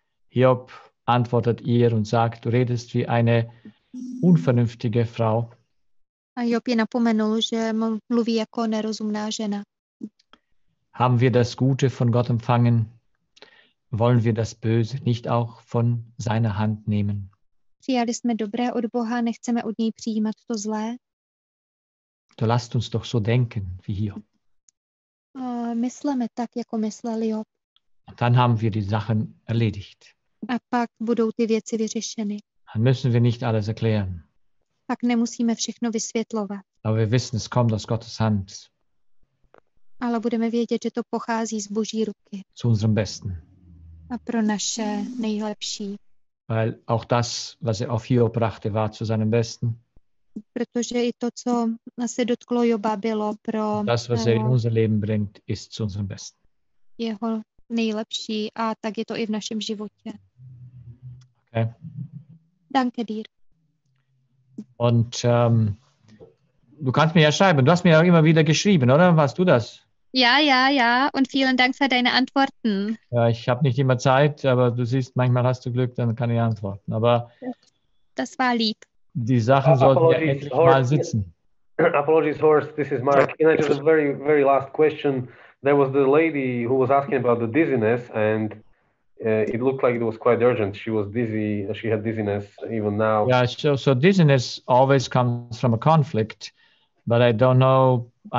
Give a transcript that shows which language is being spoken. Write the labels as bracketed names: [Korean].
[German] Hiob antwortet ihr und sagt, du redest wie eine unvernünftige Frau. [Czech] A Job je napomenul, že mluví jako nerozumná žena. [German] Haben wir das Gute von Gott empfangen? Wollen wir das Böse nicht auch von seiner Hand nehmen? [Czech] Přijali jsme dobré od Boha, nechceme od něj přijímat to zlé. [German] So lasst uns doch so denken wie Hiob. [Czech] Mysleme tak, jako myslel Job. [German] Und dann haben wir die Sachen erledigt. [Czech] A pak budou ty věci vyřešeny. [German] Dann müssen wir nicht alles erklären. [Czech] Pak nemusíme všechno vysvětlovat. [German] Aber wir wissen, es kommt aus Gottes Hand. [Czech] Ale budeme vědět, že to pochází z Boží ruky. [German] Zu unserem Besten. [Czech] A pro naše nejlepší. [German] Weil auch das, was er auf Hiob brachte, war zu seinem Besten. [Czech] Protože i to, co se dotklo Joba, bylo pro [German] das, was er in unser Leben bringt, ist zu unserem Besten. [Czech] Jeho nejlepší a tak je to i v našem životě. Okay. [German] Danke dir. Und du kannst mir ja schreiben. Du hast mir ja immer wieder geschrieben, oder? Warst du das? Ja. Und vielen Dank für deine Antworten. Ja, ich habe nicht immer Zeit, aber du siehst, manchmal hast du Glück, dann kann ich antworten. Aber das war lieb. Die Sachen sollten ja endlich mal sitzen. [English] Apologies, Horst. This is Mark. Can I just a very, very last question? There was the lady who was asking about the dizziness, and it looked like it was quite urgent. She was dizzy. She had dizziness even now. Yeah, so dizziness always comes from a conflict, but I don't know.